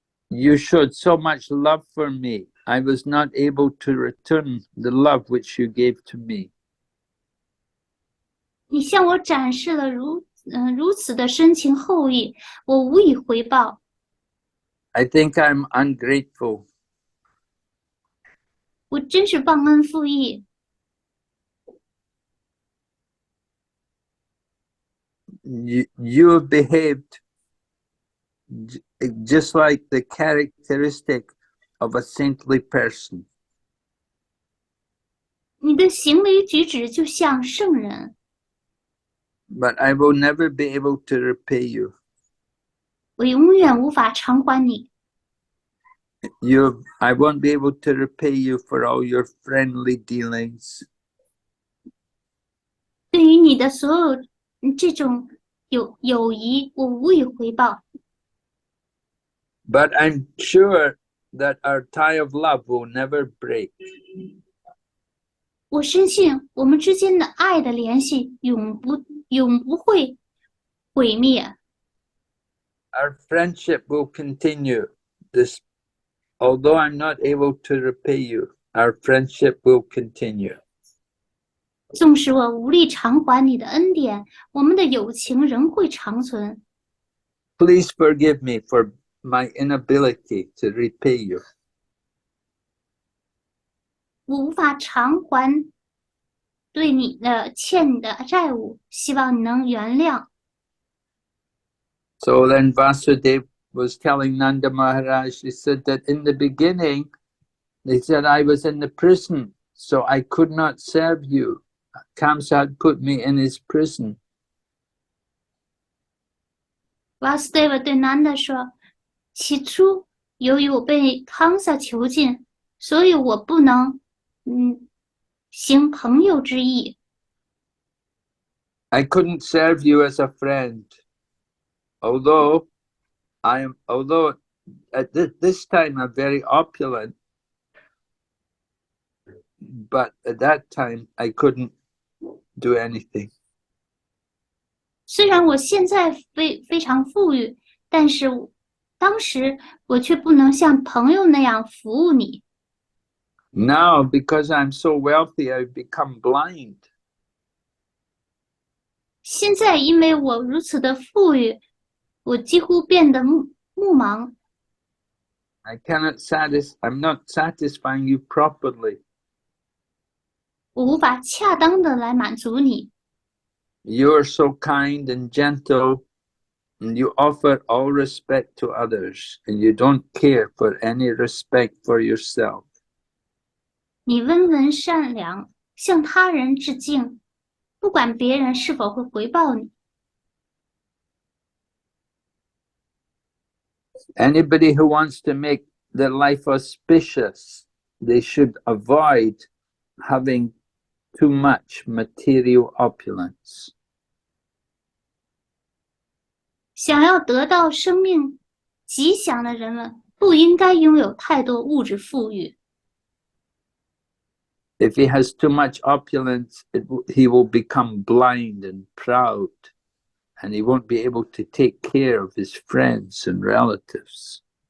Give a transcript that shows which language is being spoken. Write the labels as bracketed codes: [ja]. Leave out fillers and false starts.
[en] You showed so much love for me. I was not able to return the love which you gave to me. [zh] 你向我展示了如此的深情厚谊，我无以回报。 [en] I think I'm ungrateful. [zh] 我真是忘恩负义。 [en] You have behaved just like the characteristic of a saintly person. [zh] 你的行为举止就像圣人， [en] But I will never be able to repay you. [zh] 我永远无法偿还你。 [en] I won't be able to repay you for all your friendly dealings. [zh] 对于你的所有这种友谊，我无以回报。 [en] But I'm sure that our tie of love will never break. [zh] 我深信我们之间的爱的联系永不会毁灭。 [en] Our friendship will continue. Although I'm not able to repay you, our friendship will continue. [zh] 纵使我无力偿还你的恩典，我们的友情仍会长存。 [en] Please forgive me for my inability to repay you. [zh] 我无法偿还对你的欠你的债务，希望你能原谅。 [en] So then Vasudeva was telling Nanda Maharaj, he said that in the beginning, they said I was in the prison, so I could not serve you. Kamsa had put me in his prison. [zh] Vasudeva 对 Nanda 说：“起初，由于我被康萨囚禁，所以我不能，行朋友之意。 [en] I couldn't serve you as a friend, although at this time I'm very opulent, but at that time I couldn't do anything. [zh] 虽然我现在非常富裕，但是当时我却不能像朋友那样服务你。 [en] Now, because I'm so wealthy, I've become blind. [zh] 现在因为我如此的富裕，我几乎变得目盲。 [en] I'm not satisfying you properly. [zh] 我无法恰当的来满足你。 [en] You are so kind and gentle, and you offer all respect to others, and you don't care for any respect for yourself. [zh] 你温文善良，向他人致敬，不管别人是否会回报你。 [en] Anybody who wants to make their life auspicious, they should avoid having too much material opulence. [zh] 想要得到生命吉祥的人们，不应该拥有太多物质富裕。 [en] If he has too much opulence, he will become blind and proud, and he won't be able to take care of his friends and relatives.